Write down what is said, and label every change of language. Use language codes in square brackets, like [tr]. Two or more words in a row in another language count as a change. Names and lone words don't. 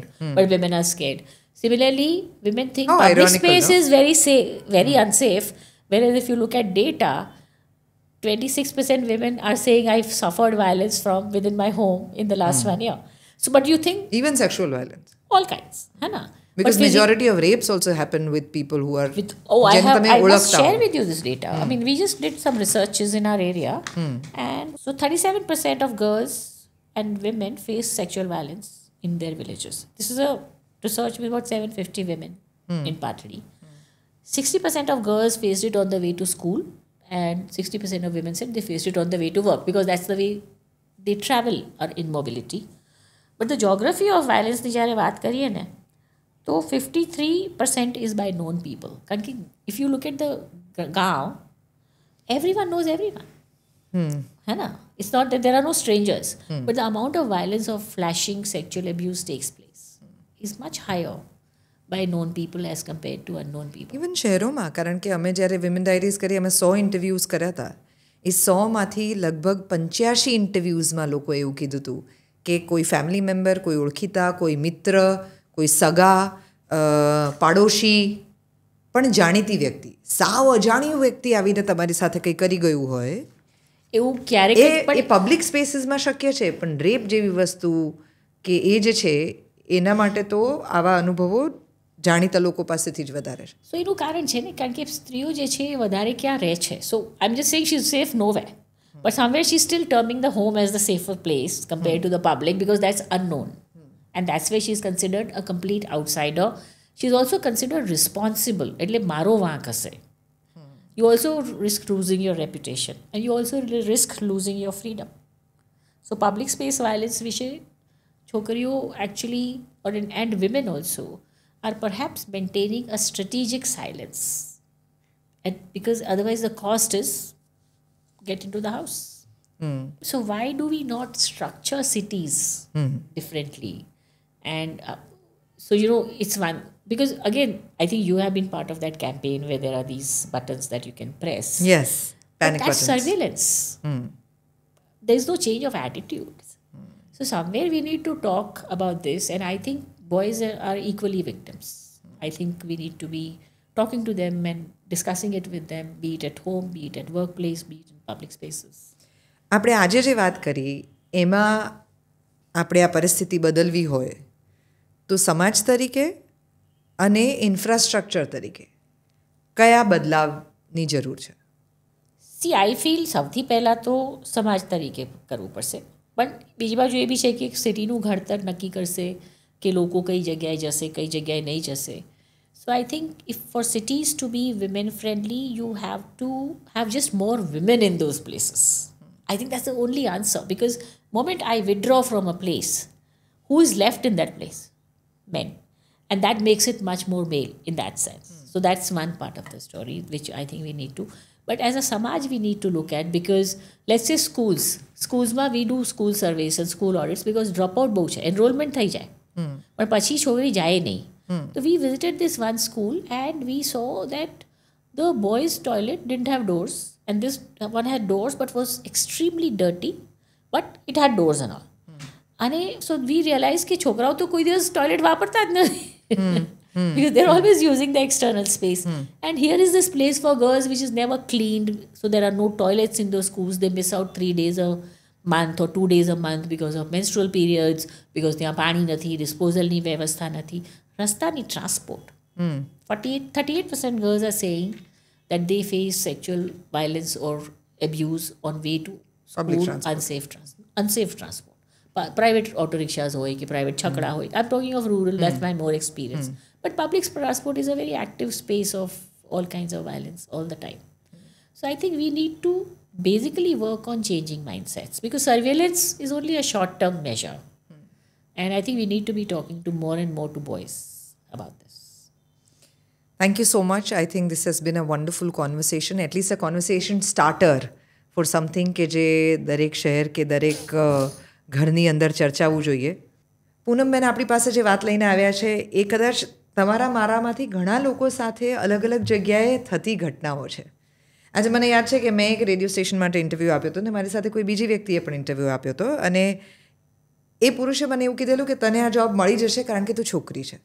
[en] But women are scared. Similarly, women think How public ironical, space no? is very safe, very unsafe. Whereas if you look at data, 26% women are saying I've suffered violence from within my home in the last 1 year. So, but you think Even sexual violence. all kinds, [hi] है ना? [en] Because But majority of rapes also happen with people who are with, [gu] જેને તમે [en] I must [gu] ઓળખતા [en] share [gu] હો. [en] with you this data. I mean, we just did some researches in our area, and so 37% of girls and women face sexual violence in their villages. This is a research with about 750 women in Patadi. 60% of girls faced it on the way to school, and 60% of women said they faced it on the way to work, because that's the way they travel or in mobility. But the geography of violence [gu] ની જ્યારે વાત કરીએ ને, [en] तो 53% is by known people. [gu] કારણ કે [en] if you look at the गाँव, everyone knows everyone. [hi] है ना? [en] It's not that there are no strangers, but the amount of violence of flashing sexual abuse takes place is much higher by known people as compared to unknown people. [gu] ઇવન શહેરોમાં, કારણ કે અમે જ્યારે વિમેન ડાયરીઝ કરી, અમે 100 ઇન્ટરવ્યૂઝ કર્યા હતા. એ 100માંથી લગભગ 85 ઇન્ટરવ્યૂઝમાં લોકોએ એવું કીધું હતું કે કોઈ ફેમિલી મેમ્બર, કોઈ ઓળખીતા, કોઈ મિત્ર, કોઈ સગા, પાડોશી, પણ જાણીતી વ્યક્તિ, સાવ અજાણ્યું વ્યક્તિ આવીને તમારી સાથે કંઈ કરી ગયું હોય, એવું ક્યારેક એ પબ્લિક સ્પેસીસમાં શક્ય છે. પણ રેપ જેવી વસ્તુ કે એ જે છે એના માટે તો આવા અનુભવો જાણીતા લોકો પાસેથી જ વધારે છે. સો એનું કારણ છે ને, કારણ કે સ્ત્રીઓ જે છે એ વધારે ક્યાં રહે છે. [en] So I am just saying she is safe nowhere, but somewhere she's still terming the home as the safer place compared to the public, because that's unknown. And that's why she's considered a complete outsider. She's also considered responsible. [gu] એટલે મારો વાંક હશે. [en] You also risk losing your reputation, and you also risk losing your freedom. So public space violence [gu] વિશે છોકરીઓ [en] actually, and women also, are perhaps maintaining a strategic silence. And because otherwise the cost is get into the house. So why do we not structure cities differently? And so, you know, it's one, because again, I think you have been part of that campaign where there are these buttons that you can press. Yes, panic But that's buttons. surveillance. There's no change of attitudes. So somewhere we need to talk about this, and I think boys are equally victims. I think we need to be talking to them and discussing it with them, be it at home, be it at workplace, be it in public spaces. [gu] આપણે આજે જે વાત કરી એમાં આપણે આ પરિસ્થિતિ બદલવી હોય તો સમાજ તરીકે અને ઇન્ફ્રાસ્ટ્રક્ચર તરીકે કયા બદલાવની જરૂર છે? [en] See I feel [gu] સૌથી પહેલાં તો સમાજ તરીકે કરવું પડશે, પણ બીજી બાજુ એ બી છે કે સિટીનું ઘડતર નક્કી કરશે કે લોકો કઈ જગ્યાએ જશે, કઈ જગ્યાએ નહીં જશે. [en] So I think if for cities to be women friendly, you have to have just more women in those places. I think that's the only answer, because moment I withdraw from a place, who is left in that place? Men. And that makes it much more male in that sense. So that's one part of the story which I think we need to. But as a Samaj, we need to look at, because let's say schools ma we do school surveys and school audits, because dropout [gu] બહુ છે, enrollment થઈ જાય પણ પછી છોકરી જાય નહીં. [en] So we visited this one school and we saw that the boys' toilet didn't have doors, and this one had doors but was extremely dirty, but it had doors and all. [gu] અને [en] so we realized [gu] કે છોકરાઓ તો કોઈ દિવસ ટોયલેટ વાપરતા જ નથી, [en] because they're always using the external space. And here is this place for girls which is never cleaned, so there are no toilets in those schools. They miss out 3 days a month or 2 days a month because of menstrual periods, because [gu] ત્યાં પાણી નથી, disposalની વ્યવસ્થા નથી, રસ્તાની [en] transport. 38% girls are saying that they face sexual violence or abuse on way to Public school, transport. unsafe transport. Private auto rickshaws [gu] હોય કે પ્રાઇવેટ છકડા હોય. [en] I'm talking of rural, that's my more experience. But public transport is a very active space of all kinds of violence all the time. So I think we need to basically work on changing mindsets, because surveillance is only a short-term measure. And I think we need to be talking to more and more to boys about this. Thank you so much. I think this has been a wonderful conversation, at least a conversation starter for something [gu] કે જે દરેક શહેર કે દરેક ઘરની અંદર ચર્ચાવું જોઈએ. પૂનમબેન આપણી પાસે જે વાત લઈને આવ્યા છે એ કદાચ તમારા મારામાંથી ઘણા લોકો સાથે અલગ અલગ જગ્યાએ થતી ઘટનાઓ છે. આજે મને યાદ છે કે મેં એક રેડિયો સ્ટેશન માટે ઇન્ટરવ્યૂ આપ્યો હતો ને મારી સાથે કોઈ બીજી વ્યક્તિએ પણ ઇન્ટરવ્યૂ આપ્યો હતો અને એ પુરુષે મને એવું કીધેલું કે તને આ જોબ મળી જશે કારણ કે તું છોકરી છે.